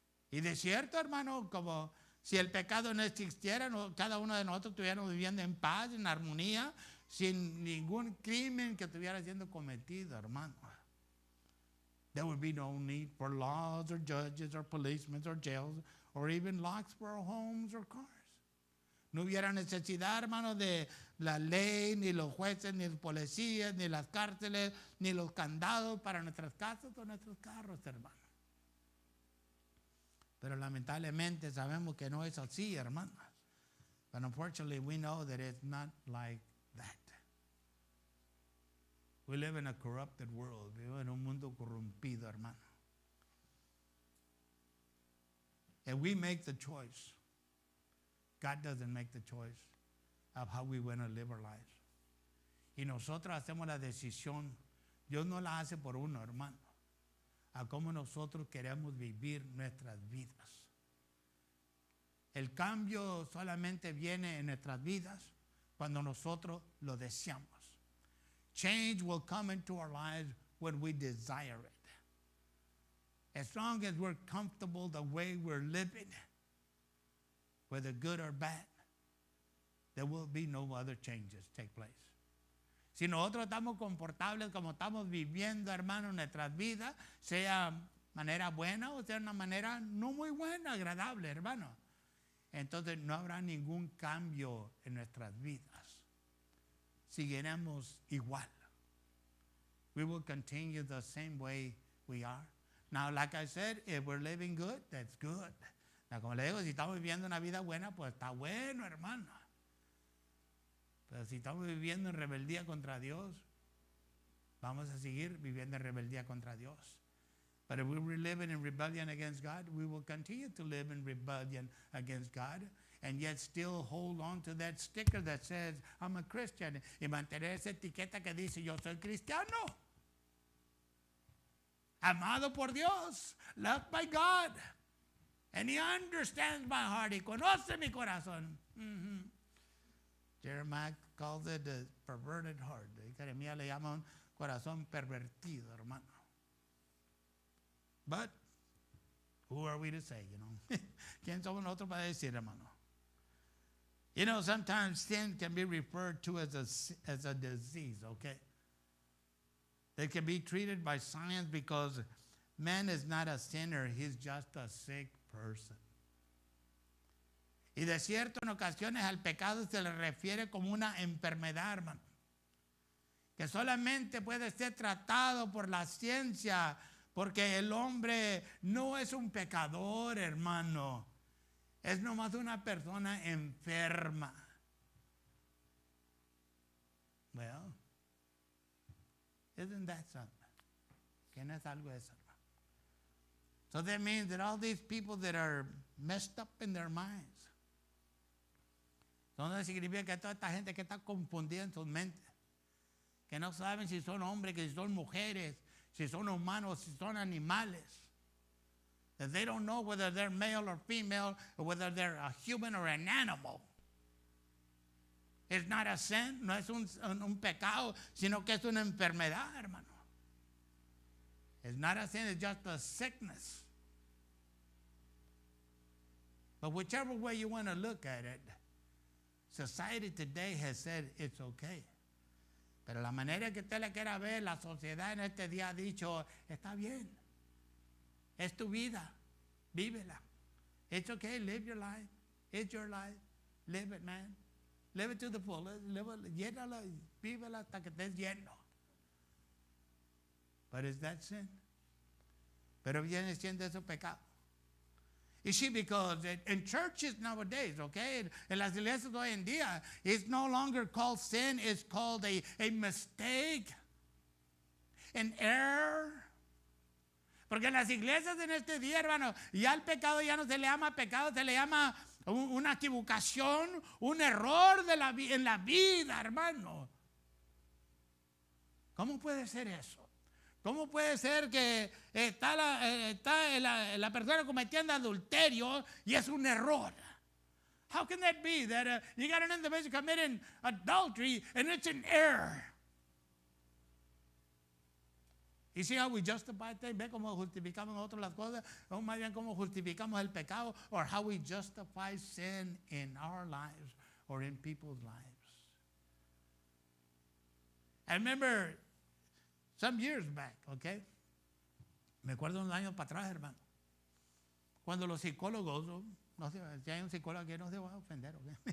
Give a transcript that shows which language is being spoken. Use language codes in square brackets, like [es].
[es] Y de cierto, hermano, como si el pecado no existiera, cada uno de nosotros estuviéramos viviendo en paz, en armonía, sin ningún crimen que estuviera siendo cometido, hermano. [en] There would be no need for laws or judges or policemen or jails or even locks for our homes or cars. [es] No hubiera necesidad, hermano, de la ley, ni los jueces, ni los policías, ni las cárceles, ni los candados para nuestras casas o nuestros carros, hermano. Pero lamentablemente sabemos que no es así, hermano. [en] But unfortunately, we know that it's not like that. We live in a corrupted world. [es] Vivimos en un mundo corrompido, hermano. [en] And we make the choice. God doesn't make the choice of how we want to live our lives. [es] Y nosotros hacemos la decisión. Dios no la hace por uno, hermano. A cómo nosotros queremos vivir nuestras vidas. El cambio solamente viene en nuestras vidas cuando nosotros lo deseamos. [en] Change will come into our lives when we desire it. As long as we're comfortable the way we're living, whether good or bad, there will be no other changes take place. [es] Si nosotros estamos confortables como estamos viviendo, hermano, nuestras vidas, sea manera buena o sea una manera no muy buena, agradable, hermano, entonces no habrá ningún cambio en nuestras vidas. Seguiremos igual. [en] We will continue the same way we are. Now, like I said, if we're living good, that's good. [es] Now, como le digo, si estamos viviendo una vida buena, pues está bueno, hermano. Pero si estamos viviendo en rebeldía contra Dios, vamos a seguir viviendo en rebeldía contra Dios. [en] But if we were living in rebellion against God, we will continue to live in rebellion against God and yet still hold on to that sticker that says, I'm a Christian. [es] Y mantener esa etiqueta que dice, yo soy cristiano. Amado por Dios, [en] loved by God. And He understands my heart. [es] Y conoce mi corazón. [en] Mm-hmm. Jeremiah calls it a perverted heart. [es] Jeremías le llama un corazón pervertido, hermano. [en] But who are we to say, you know? [es] ¿Quién somos nosotros para decir, hermano? [en] You know, sometimes sin can be referred to as a disease, okay? It can be treated by science because man is not a sinner, he's just a sick person. [es] Y de cierto, en ocasiones al pecado se le refiere como una enfermedad, hermano, que solamente puede ser tratado por la ciencia, porque el hombre no es un pecador, hermano. Es nomás una persona enferma. [en] Well, isn't that something? [es] ¿Qué no es algo de eso, hermano? [en] So that means that all these people that are messed up in their minds, [es] entonces significa que toda esta gente que está confundida en sus mentes, que no saben si son hombres, que si son mujeres, si son humanos, si son animales, [en] that they don't know whether they're male or female, or whether they're a human or an animal. It's not a sin, [es] no es un pecado, sino que es una enfermedad, hermano. [en] It's not a sin, it's just a sickness. But whichever way you want to look at it, society today has said it's okay. [es] Pero la manera que usted le quiera ver, la sociedad en este día ha dicho, está bien. Es tu vida. Vívela. [en] It's okay. Live your life. It's your life. Live it, man. Live it to the fullest. [es] Llénala, vívela hasta que estés lleno. [en] But is that sin? [es] Pero viene siendo eso pecado. [en] You see, because in churches nowadays, okay, [es] en las iglesias hoy en día, [en] it's no longer called sin, it's called a mistake, an error. [es] Porque en las iglesias en este día, hermano, ya el pecado ya no se le llama pecado, se le llama una equivocación, un error en la vida, hermano. ¿Cómo puede ser eso? ¿Cómo puede ser que está la persona cometiendo adulterio y es un error? [en] How can that be that you got an individual committing adultery and it's an error? You see how we justify things? [es] ¿Ve cómo justificamos nosotros las cosas? O más bien cómo justificamos el pecado, [en] or how we justify sin in our lives or in people's lives. I remember some years back, okay, [es] Me acuerdo unos años para atrás, hermano, cuando los psicólogos, no sé, si hay un psicólogo que no se va a ofender, ¿ok?